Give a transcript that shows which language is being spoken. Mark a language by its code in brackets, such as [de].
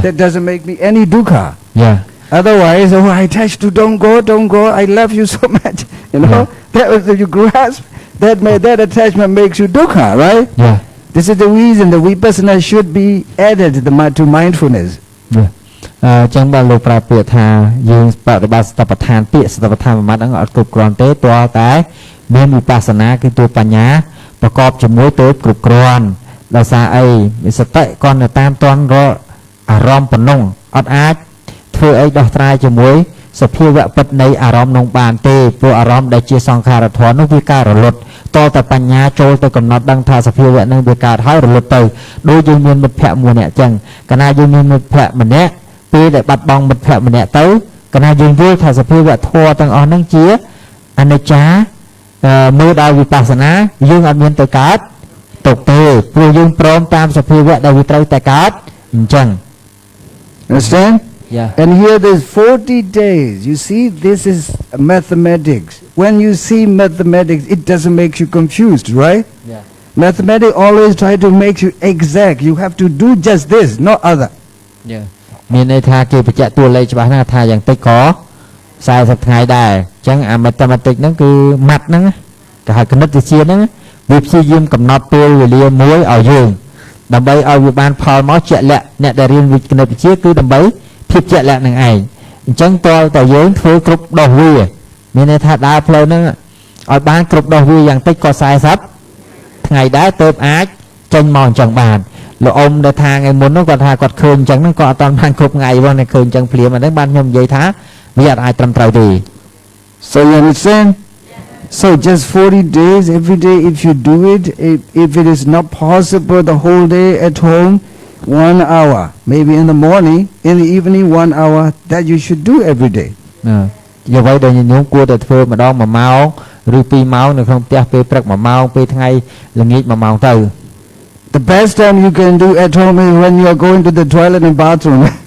[en] that doesn't make me any dukkha yeah otherwise oh I attached to don't go I love you so much you know that was you grasp that attachment makes you dukkha right yeah this is the reason the vipassana should be added to mindfulness [km] ចឹងបើលោកប្រាប់ពាក្យថាយើងបប្រតិបត្តិសតិប្បដ្ឋានពាក្យសតិប្បដ្ឋានមួយម៉ាត់ហ្នឹងអត់គ្រប់គ្រាន់ទេទាល់តែមានវិបស្សនាគឺតួបញ្ញាប្រកបជាមួយទៅគ្រប់គ្រាន់ដោយសារអីសតិគាត់នៅតាមតន់រកអារម្មណ៍ប៉ុណ្ណឹងអត់អាច ធ្វើអីដោះស្រាយជាមួយសភាវៈពិតនៃអារម្មណ៍នោះបានទេព្រោះអារម្មណ៍ដែលជាសង្ខារធម៌នោះវាកើតរលត់តតែបញ្ញាចូលទៅកំណត់ដឹងថាសភាវៈនឹងវាកើតហើយរលត់ទៅដូចយើងមានមិត្តភក្តិមួយអ្នកអញ្ចឹងកាលណាយើងមានមិត្តភក្តិម្នាក់ពេលដែលបាត់បង់មិត្តភក្តិម្នាក់ទៅកាលណាយើងយល់ថាសភាវៈធម៌ទាំងអស់ហ្នឹងជាអនិច្ចាមើលដោយវិបស្សនាយើងអត់មានទៅកើតទុកទេព្រោះយើងព្រមតាមសភាវៈដែលវាត្រូវតែកើតអញ្ចឹង [en] understand yeah and here there's 40 days you see this is mathematics when you see mathematics it doesn't make you confused right yeah mathematics always try to make you exact you have to do just this not other [km] yeah មានន័យថាគេបញ្ជាក់តួលេខច្បាស់ណាស់ថាយ៉ាងតិចក៏40ថ្ងៃដែរអញ្ចឹងអា mathematics ហ្នឹងគឺម៉ាត់ហ្នឹងគេហៅគណិតវិទ្យាហ្នឹងវាព្យាយាមកំណត់ពេលវេលាមួយឲ្យយើងដើម្បីឲ្យវាបានផលមកជាក់លាក់អ្នកដែលរៀនគណិតវិទ្យាគឺដើម្បីភាពជាក់លាក់នឹងឯងអញ្ចឹងតើតើយើងធ្វើគ្រប់ដោះវាមានន័យថាដើរផ្លូវហ្នឹង ឲ្យបានគ្រប់ដោះវាយ៉ាងតិចក៏40ថ្ងៃដែរទើបអាចចេញមកអញ្ចឹងបានលោកអ៊ំដែលថាថ្ងៃមុននោះគាត់ថាគាត់ឃើញអញ្ចឹងហ្នឹងក៏អត់តាន់បានគ្រប់ថ្ងៃផងតែឃើញអញ្ចឹងភ្លាមហ្នឹងបានខ្ញុំនិយាយថាវាអត់អាចត្រឹមត្រូវទេ [en] so you understand so just 40 days every day if you do it if it is not possible the whole day at home 1 hour maybe in the morning in the evening 1 hour that you should do every day [km] យ៉ាងໄວដែលញោមគួរតែធ្វើម្ដង1ម៉ោងឬ2ម៉ោងនៅក្នុងផ្ទះពេលព្រឹក1ម៉ោងពេលថ្ងៃល្ងាច1ម៉ោងទៅ [en] the best time you can do at home is when you are going to the toilet and bathroom